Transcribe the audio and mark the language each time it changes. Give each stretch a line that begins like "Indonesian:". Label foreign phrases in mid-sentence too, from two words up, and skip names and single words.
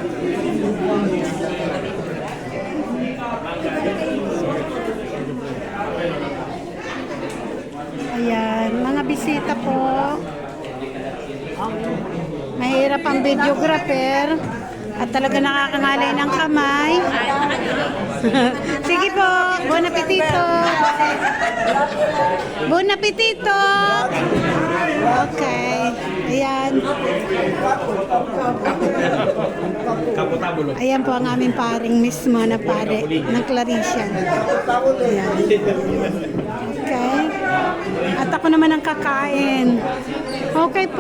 Filipino: Ayan, mga bisita po. Mahirap ang videographer at talaga nakakangalay ng kamay. Sige po,
Italian: buon appetito. Buon appetito.
Filipino: Okay, ayan. Ayan po ang aming paring mismo na pare ng Clarician. Ayan. Okay. At ako naman ang kakain. Okay po.